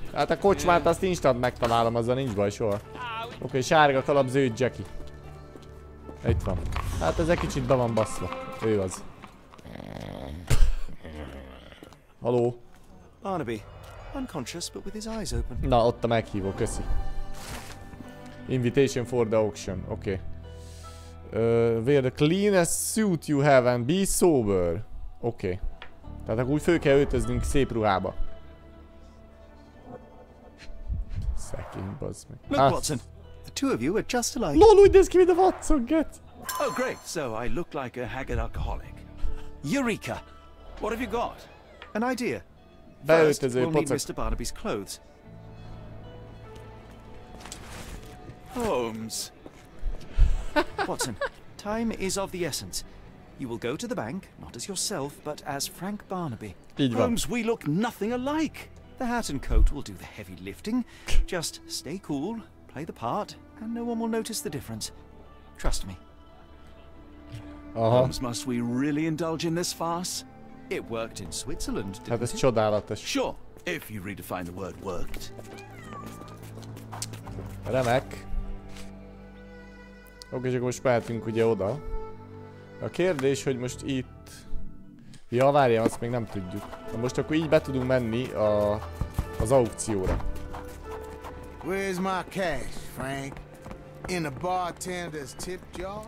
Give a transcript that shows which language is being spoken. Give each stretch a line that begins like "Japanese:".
Hungarian: Hát a kocsmát azt instant megtalálom, azzal nincs baj soha. Oké, sárga kalap, zöld Jackie. Itt van. Hát ez egy kicsit be van baszva. Ő az. Haló?
English: Barnaby, unconscious but with his eyes open.
Hungarian: Na, ott a meghívó, köszi.
English: Invitation for the auction,
Hungarian: oké.
English: Wear the cleanest suit you have and be sober.
Hungarian: Oké. Tehát akkor úgy föl kell öltöznünk szép ruhába. Szegény, bazd meg.
English: Look, Watson. The two of you are just alike.
Hungarian: Lol, úgy néz ki, mint a Watson, get.
English: Oh, great. So I look like a haggard alcoholic. Eureka! What have you got? An idea. First, we'll need Mr. Barnaby's clothes. Holmes. Watson, time is of the essence. You will go to the bank, not as yourself, but as Frank Barnaby. Holmes, we look nothing alike. The hat and coat will do the heavy lifting. Just stay cool, play the part, and no one will notice the difference. Trust me. Holmes, must we really indulge in this farce? It worked in Switzerland, didn't
Hungarian: Hát ez
English: it?
Hungarian: csodálatos.
English: Sure, if you redefine the word worked.
Hungarian: Remek. Oké, és akkor most mehetünk ugye oda. A kérdés, hogy most itt... Ja, várjál, azt még nem tudjuk. Na most akkor így be tudunk menni az aukcióra.
English: Where's my cash, Frank? In a bartender's tip jar?